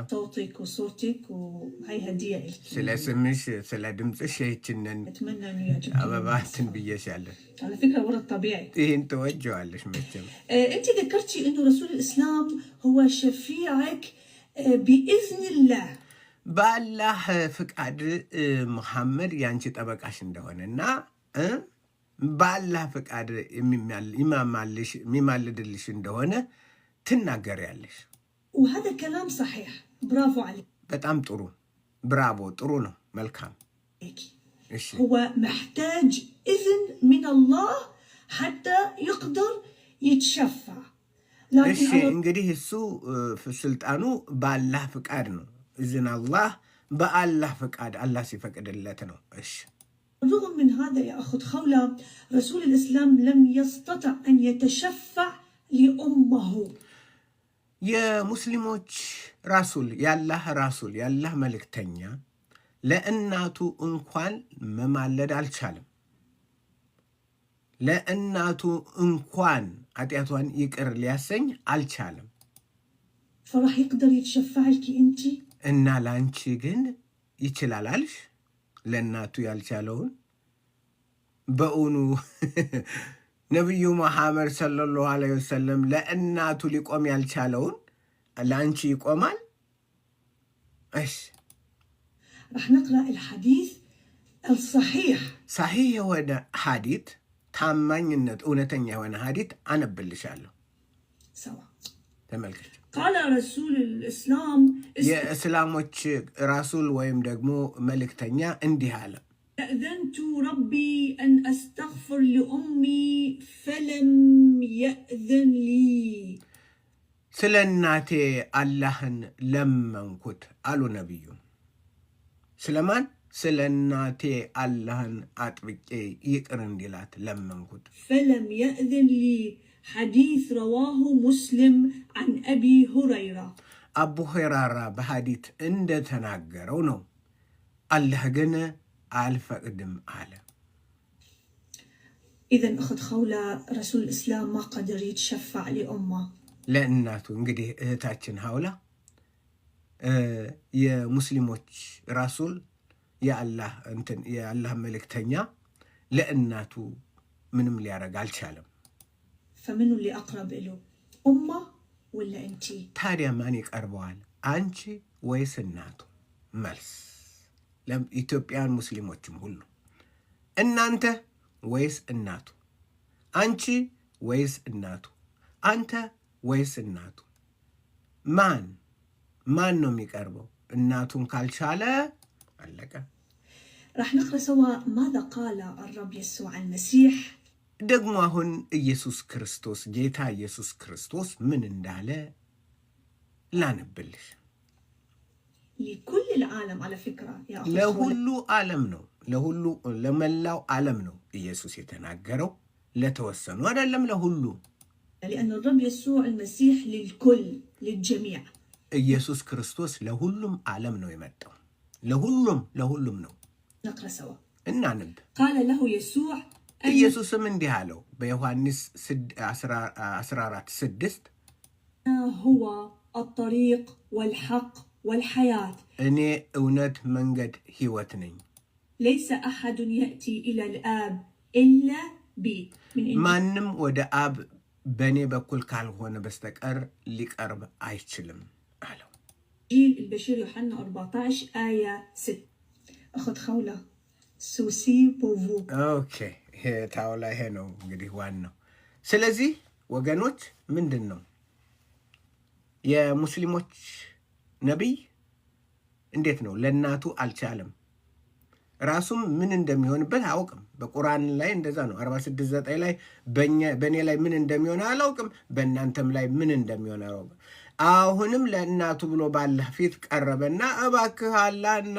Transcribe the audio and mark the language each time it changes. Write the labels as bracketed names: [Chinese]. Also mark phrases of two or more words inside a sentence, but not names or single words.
[Arabic] صوتك وصورتك وهي هدية لك። [Amharic] ስለ ስምሽ ስለ ድምፅሽ ይህችንን [Arabic] اتمنى انه يعجبك [Amharic] አበባትን ብዬሻለሁ። [Arabic] على فكرة ورد طبيعي [Amharic] ይህን ተወጀዋለሽ መቼም። [Arabic] انت ذكرتي انه رسول الاسلام هو شفيعك بإذن الله. بالله فقاد محمد [Amharic] ያንቺ ጠበቃሽ እንደሆነና [Arabic] بالله فقاد [Amharic] የሚማልድልሽ እንደሆነ ትናገሪያለሽ። [Arabic] وهذا كلام صحيح. برافو عليك. [Amharic] በጣም ጥሩ፣ ብራቮ፣ ጥሩ ነው፣ መልካም። [Arabic] هو محتاج إذن من الله حتى يقدر يتشفع. [Amharic] እሺ እንግዲህ እሱ ስልጣኑ በአላህ ፍቃድ ነው። [Arabic] إذن الله [Amharic] በአላህ ፍቃድ አላህ ሲፈቅድለት ነው። እሺ [Arabic] رغم من هذا يا أخت خولة رسول الإسلام لم يستطع أن يتشفع لأمه. [Amharic] የሙስሊሞች ራሱል ያላህ መልእክተኛ ለእናቱ እንኳን መማለድ አልቻለም። ለእናቱ እንኳን ኃጢአቷን ይቅር ሊያሰኝ አልቻለም። [Arabic] فراح يقدر يتشفع لك انت [Amharic] እና ላንቺ ግን ይችላል አልሽ? ለእናቱ ያልቻለውን በእውኑ ነቢዩ መሐመድ [Arabic] صلى الله عليه وسلم [Amharic] ለእናቱ ሊቆም ያልቻለውን ለአንቺ ይቆማል? እሺ [Arabic] راح نقرأ الحديث الصحيح [Amharic] صحيح የሆነ ሐዲት ታማኝነት እውነተኛ የሆነ ሐዲት አነብልሻለሁ። [Arabic] سوا [Amharic] ተመልከች። [Arabic] قال رسول الإسلام [Amharic] የእስላሞች ራሱል ወይም ደግሞ መልእክተኛ እንዲህ አለ። [Arabic] أذنت ربي أن أستغفر لأمي فلم يأذن لي. [Amharic] ስለ እናቴ አላህን ለመንኩት አሉ ነቢዩ። ስለማን? ስለ እናቴ አላህን አጥብቄ ይቅር እንዲላት ለመንኩት። [Arabic] فلم يأذن لي. حديث رواه مسلم عن أبي هريرة. [Amharic] አቡ ሁረይራ በሐዲት እንደተናገረው ነው። አላህ ግን አልፈቅድም አለ። [Arabic] إذن أخت خولة رسول الإسلام ما قدر يتشفع لأمه. [Amharic] ለእናቱ እንግዲህ እህታችን ሐውላ የሙስሊሞች ራሱል የአላህ መልእክተኛ ለእናቱ ምንም ሊያረግ አልቻለም። فمنو اللي أقرب له أمه ولا أنتي؟ ታዲያ ማን ይቀርበዋል? አንቺ ወይስ እናቱ? መልስ ለኢትዮጵያን ሙስሊሞችም ሁሉ እናንተ ወይስ እናቱ? አንቺ ወይስ እናቱ? አንተ ወይስ እናቱ? ማን ነው የሚቀርበው? እናቱን ካልቻለ አለቀ። [Arabic] راح نقرأ سوا ماذا قال الرب يسوع المسيح. [Amharic] ደግሞ አሁን ኢየሱስ ክርስቶስ ጌታ ኢየሱስ ክርስቶስ ምን እንዳለ ላነብልሽ። [Arabic] لكل العالم على فكرة يا أخي. [Amharic] ለሁሉ ዓለም ነው፣ ለመላው ዓለም ነው ኢየሱስ የተናገረው። ለተወሰኑ አይደለም፣ ለሁሉ። [Arabic] لأن الرب يسوع المسيح للكل للجميع. [Amharic] ኢየሱስ ክርስቶስ ለሁሉም ዓለም ነው የመጣው። ለሁሉም ነው። [Arabic] نقرأ سوا. [Amharic] እናንብ። [Arabic] قال له يسوع [Amharic] ኢየሱስም እንዲህ አለው በዮሐንስ 14:6 [Arabic] هو الطريق والحق والحياة. [Amharic] እኔ እውነት መንገድ ሕይወት ነኝ። [Arabic] ليس أحد يأتي إلى الآب إلا بي. [Amharic] ማንም ወደ አብ በእኔ በኩል ካልሆነ በስተቀር ሊቀርብ አይችልም አለው። [Arabic] إنجيل البشير يوحنا 14 آية 6. أخت خولة سوسي بوفو. [Amharic] ኦኬ ታውላ ይሄ ነው እንግዲህ ዋናው። ስለዚህ ወገኖች ምንድን ነው የሙስሊሞች ነቢይ እንዴት ነው ለእናቱ አልቻለም? ራሱም ምን እንደሚሆንበት አያውቅም። በቁርአን ላይ እንደዛ ነው። 46:9 ላይ በእኔ ላይ ምን እንደሚሆን አላውቅም፣ በእናንተም ላይ ምን እንደሚሆን አላውቅም። አሁንም ለእናቱ ብሎ ባላህ ፊት ቀረበና እባክህ አላህ